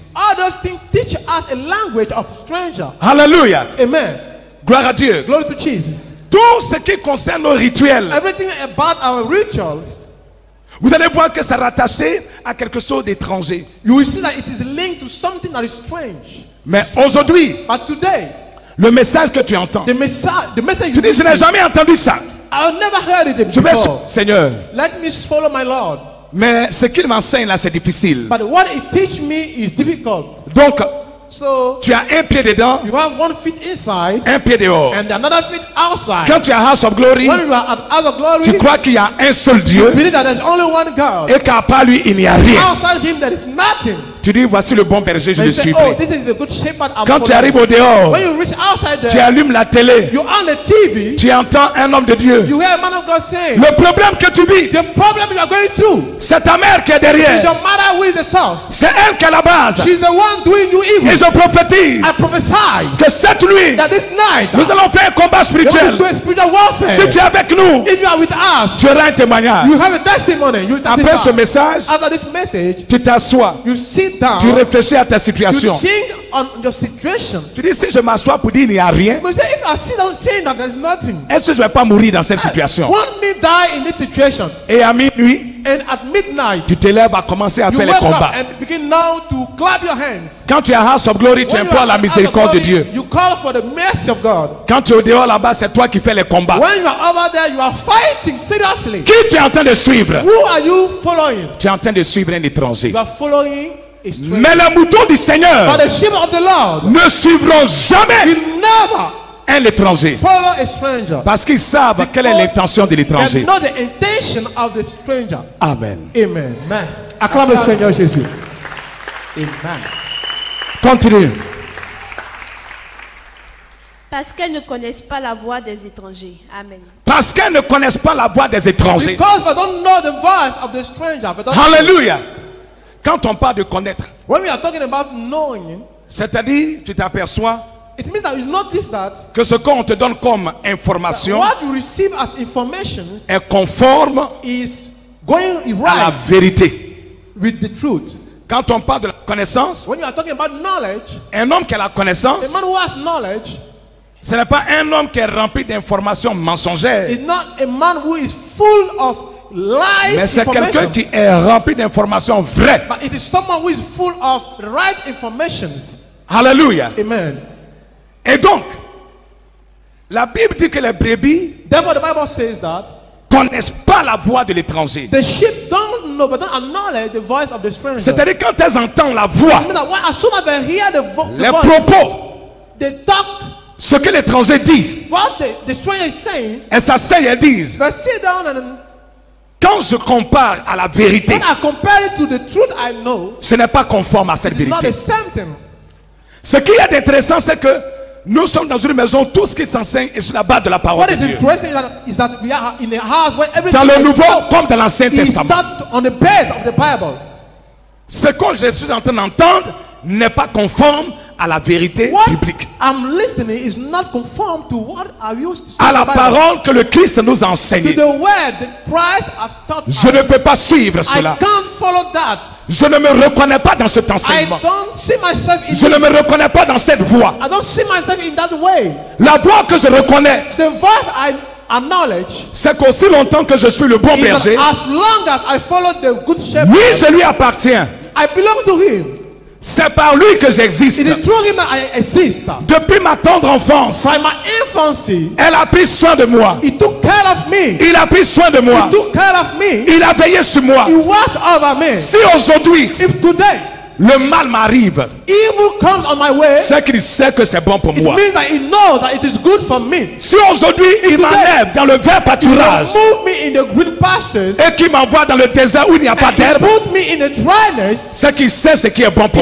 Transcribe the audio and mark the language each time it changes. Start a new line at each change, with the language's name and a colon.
English: all those things teach us a language of stranger.
French: Alléluia. Amen. Gloire à Dieu.
English: Glory to Jesus.
French: Tout ce qui concerne nos rituels,
English: Everything about our rituals,
French: vous allez voir que c'est rattaché à quelque chose d'étranger.
English: you will see that it is linked to something that is strange.
French: Mais aujourd'hui,
English: But today,
French: Le message que tu entends.
English: The message
French: Tu
English: you
French: dis, je n'ai
English: receive.
French: jamais entendu ça.
English: I've never heard it
French: Je vais,
English: before.
French: Seigneur.
English: Let me follow my Lord.
French: Mais ce qu'il m'enseigne là, c'est difficile.
English: But what it teach me is difficult.
French: Donc,
English: So
French: tu as un pied dedans,
English: you have one foot inside
French: un pied dehors.
English: and another foot outside.
French: Quand tu es à House of Glory,
English: When you are at House of Glory,
French: tu crois qu'il y a un seul
English: you
French: Dieu
English: believe that there's only one God.
French: et qu'à part lui, il n'y a rien.
English: Outside Him, there is nothing.
French: Tu dis, voici le bon berger, je
English: And
French: le
English: you say,
French: suivrai.
English: oh, this is the good shepherd. I'm
French: Quand tu
English: following.
French: arrives au dehors,
English: When you reach outside
French: tu
English: there,
French: allumes la télé,
English: you on the TV,
French: tu entends un homme de Dieu.
English: you hear a man of God saying,
French: Le problème que tu vis,
English: the problem you are going through
French: c'est ta mère qui est
English: is
French: derrière.
English: your mother who is the source.
French: C'est elle qui est la base.
English: She's the one doing you
French: Et
English: evil.
French: je prophétise
English: I prophesy
French: que cette nuit,
English: that this night,
French: nous allons faire un combat
English: you will
French: spirituel.
English: do a spiritual warfare.
French: Si tu es avec nous,
English: If you are with us,
French: tu auras un témoignage.
English: you have a testimony. You
French: Après ce
English: testify.
French: message,
English: After this message,
French: tu t'assois,
English: you sit down,
French: tu réfléchis à ta
English: you
French: situation.
English: think on your situation.
French: Tu dis, si je m'assois pour dire il n'y a rien,
English: But if I sit down saying that there's nothing,
French: est-ce que je ne vais pas mourir dans cette situation?
English: won't me die in this situation?
French: Et à minuit,
English: And at midnight,
French: tu te lèves à commencer à
English: you
French: faire les
English: wake up
French: combats.
English: and begin now to clap your hands.
French: Quand tu es à House of Glory, tu
English: When you
French: implores
English: are
French: la
English: at house of
French: miséricorde de
English: glory,
French: Dieu.
English: you call for the mercy of God.
French: Quand tu es au dehors là-bas, c'est toi qui fais les combats.
English: When you are over there, you are fighting seriously.
French: Qui tu es en train de suivre?
English: Who are you following?
French: Tu es en train de suivre un étranger.
English: You are following a stranger.
French: Mais les moutons du Seigneur
English: But the sheep of the Lord
French: ne suivront jamais
English: will never
French: un étranger.
English: follow a stranger.
French: Parce qu'ils savent quelle est l'intention de
English: They
French: l'étranger.
English: know the intention of the stranger. Amen. Amen. Amen.
French: Acclame le Seigneur Jésus. Amen. Continue. Parce qu'elles ne connaissent pas la voix des étrangers. Amen. Parce qu'elles ne connaissent pas la voix des étrangers.
English: Because they don't know the voice of the stranger. They don't-
French: Alléluia. Quand on parle de connaître,
English: When we are talking about knowing,
French: c'est-à-dire, tu t'aperçois
English: it means that you notice that
French: que ce qu'on te donne comme information
English: what you receive as information
French: est conforme
English: is going
French: à la
English: right
French: vérité.
English: with the truth.
French: Quand on parle de la connaissance,
English: When you are talking about knowledge,
French: un homme qui a la
English: a
French: connaissance,
English: man who has knowledge
French: ce n'est pas un homme qui est rempli d'informations mensongères,
English: is not a man who is full of lies
French: mais c'est quelqu'un
English: information.
French: qui est rempli d'informations vraies.
English: But it is someone who is full of right informations.
French: Alléluia. Amen. Et donc, la Bible dit que les brebis
English: Therefore, the Bible says that
French: connaissent pas la voix de l'étranger.
English: the sheep don't know, but don't acknowledge the voice of the stranger.
French: C'est-à-dire quand elles entendent la voix,
English: I mean that when, as soon as they hear the
French: les
English: voice,
French: propos,
English: they talk
French: ce que l'étranger dit,
English: what the stranger is saying.
French: elles s'asseyent et disent,
English: They sit down and
French: quand je compare à la vérité,
English: when I compare it to the truth I know,
French: ce n'est pas conforme à cette
English: it's not
French: vérité.
English: the same thing.
French: Ce qui est intéressant, c'est que nous sommes dans une maison, tout ce qui s'enseigne est sur la base de la parole
English: What
French: de
English: is
French: Dieu.
English: interesting is that we are in a house where everything
French: Dans le
English: is
French: Nouveau
English: taught
French: comme dans l'Ancien
English: is
French: Testament.
English: taught on the base of the Bible.
French: Ce que je suis en train d'entendre n'est pas conforme à la vérité
English: What
French: biblique,
English: I'm listening is not conformed to what I used to say
French: à
English: in
French: la
English: the Bible.
French: parole que le Christ nous a
English: To
French: enseignée.
English: the word that Christ has taught
French: Je ne
English: us.
French: peux pas suivre
English: I
French: cela.
English: can't follow that.
French: Je ne me reconnais pas dans cet
English: I
French: enseignement.
English: don't see myself in
French: Je ne
English: it.
French: me reconnais pas dans cette voie.
English: I don't see myself in that way.
French: La voie que je reconnais,
English: The voice I acknowledge
French: c'est qu'aussi longtemps que je suis le bon
English: is that
French: berger,
English: as long as I follow the good shepherd,
French: oui, je lui appartiens.
English: I belong to him.
French: C'est par lui que j'existe.
English: It is through him that I exist.
French: Depuis ma tendre enfance,
English: From my infancy,
French: elle a pris soin de moi.
English: he took care of me.
French: Il a pris soin de moi.
English: He took care of me.
French: Il a veillé sur moi.
English: He watched over me.
French: Si aujourd'hui
English: If today
French: le mal m'arrive,
English: evil comes on my way,
French: c'est qu'il sait que c'est bon pour
English: it
French: moi.
English: means that he knows that it is good for me.
French: Si aujourd'hui il m'enlève dans le vert
English: He
French: pâturage
English: move me in the green pastures.
French: et qu'il m'envoie dans le désert où il n'y a pas
English: He
French: d'herbe,
English: put me in the dryness.
French: c'est qu'il sait ce qui est bon pour